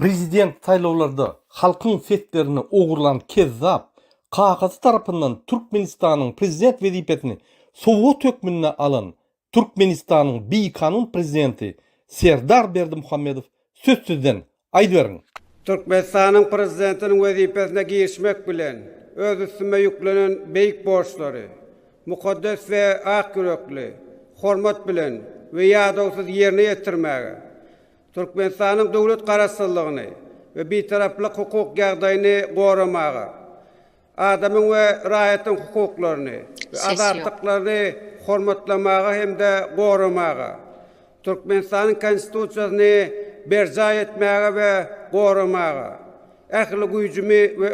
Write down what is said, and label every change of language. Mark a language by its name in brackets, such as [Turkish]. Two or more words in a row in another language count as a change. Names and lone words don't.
[Turkmen] Prezident saýlawlarda halkyň seslerini ogurlan kezzap kakasy tarapyndan Türkmenistanyň prezident wezipetini Sowet hökmüne alan Türkmenistanyň bir kanun prezidenti Serdar Berdimuhammedow sözsüzden aýdyberin. Türkmenistanyň prezidentiniň wezipesine girişmek bilen öz üstüme yüklenen beyik borçları, mukaddes ve ak yürekli, hormat bilen ve yadawsuz yerine yetirmäge, Türkmenistan'ın dowlet garaşsyzlygyny ve bitaraplyk hukuk ýagdaýyny goramaga, adamın we raýatyň hukuklaryny ve azatlyklaryny hormatlamaga hemde goramaga, Türkmenistan'ın konstitusiýasyny berja etmäge we goramaga, ähli güýjümi we